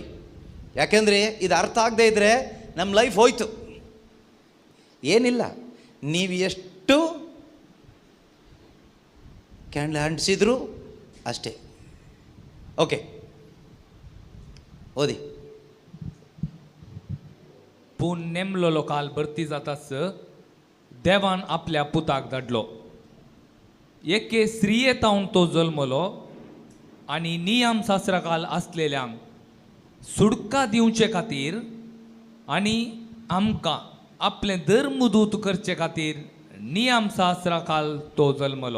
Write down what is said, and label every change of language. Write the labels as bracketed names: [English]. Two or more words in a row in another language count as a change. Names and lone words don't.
[Kannada] ಯಾಕೆಂದರೆ ಇದು ಅರ್ಥ ಆಗದೆ ಇದ್ದರೆ ನಮ್ಮ ಲೈಫ್ ಹೋಯ್ತು. ಏನಿಲ್ಲ, ನೀವು ಎಷ್ಟು ಕ್ಯಾಂಡಲ್ ಅಂಟಿಸಿದ್ರು ಅಷ್ಟೇ. ಓಕೆ, ಓದಿ. [Konkani] पूण नेमलेलो काल भरती जाताच देवान आपल्या पुताक धाडलो. एके स्त्रियेतावन तो जल्मलो आनी नियम शास्त्राकाल आसलेल्यांक सुडका दिवचे खातीर आनी आमकां आपलें धर्मदूत करचे खातीर नियम शास्त्राकाल तो जल्मलो.